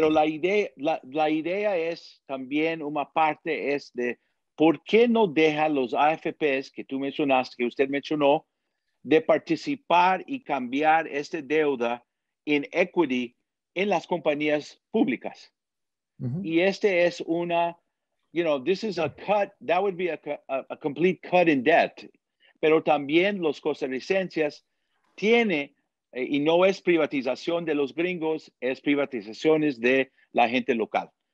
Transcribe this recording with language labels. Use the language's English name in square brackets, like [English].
[Spanish] Pero la idea es también una parte es de por qué no deja los AFPs que tú mencionaste, que usted mencionó, de participar y cambiar esta deuda en equity en las compañías públicas. Mm-hmm. Y este es una, [English] this is a cut, that would be a complete cut in debt. [Spanish] Pero también los costarricenses tiene, y no es privatización de los gringos, es privatizaciones de la gente local.